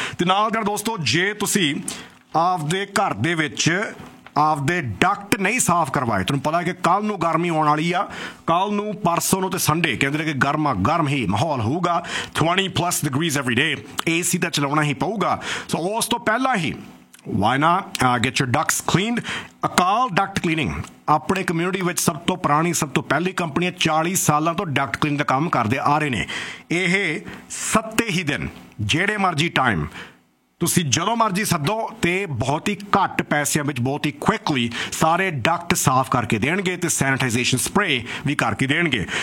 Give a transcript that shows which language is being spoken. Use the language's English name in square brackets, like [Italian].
[Punjabi] ਅਤੇ ਨਾਲ ਦਿਆ ਦੋਸਤੋ, ਜੇ ਤੁਸੀਂ ਆਪਦੇ ਘਰ ਦੇ ਵਿੱਚ ਆਪਦੇ ਡਕਟ ਨਹੀਂ ਸਾਫ਼ ਕਰਵਾਏ, ਤੁਹਾਨੂੰ ਪਤਾ ਕਿ ਕੱਲ੍ਹ ਨੂੰ ਗਰਮੀ ਆਉਣ ਵਾਲੀ ਆ, ਕੱਲ੍ਹ ਨੂੰ, ਪਰਸੋਂ ਨੂੰ ਅਤੇ ਸੰਡੇ ਕਹਿੰਦੇ ਨੇ ਕਿ ਗਰਮਾ ਗਰਮ ਹੀ ਮਾਹੌਲ ਹੋਊਗਾ, 20+ ਡਿਗਰੀਜ਼ [English] every day, [Punjabi] AC ਤਾਂ ਚਲਾਉਣਾ ਹੀ ਪਊਗਾ। ਸੋ ਉਸ ਤੋਂ ਪਹਿਲਾਂ ਹੀ [English] Why not get your ducts cleaned? [Punjabi] Akal Duct Cleaning, ਆਪਣੇ ਕਮਿਊਨਿਟੀ ਵਿੱਚ ਸਭ ਤੋਂ ਪੁਰਾਣੀ, ਸਭ ਤੋਂ ਪਹਿਲੀ ਕੰਪਨੀ ਹੈ, 40 ਸਾਲਾਂ ਤੋਂ ਡਕਟ ਕਲੀਨ ਦਾ ਕੰਮ ਕਰਦੇ ਆ ਰਹੇ ਨੇ। ਇਹ ਸੱਤੇ ਹੀ ਦਿਨ, ਜਿਹੜੇ ਮਰਜ਼ੀ ਟਾਈਮ ਤੁਸੀਂ ਜਦੋਂ ਮਰਜ਼ੀ ਸੱਦੋ, ਅਤੇ ਬਹੁਤ ਹੀ ਘੱਟ ਪੈਸਿਆਂ ਵਿੱਚ ਬਹੁਤ ਹੀ ਕੁਇਕਲੀ ਸਾਰੇ ਡਕਟ ਸਾਫ਼ ਕਰਕੇ ਦੇਣਗੇ, ਅਤੇ ਸੈਨੇਟਾਈਜੇਸ਼ਨ ਸਪਰੇ ਵੀ ਕਰਕੇ ਦੇਣਗੇ।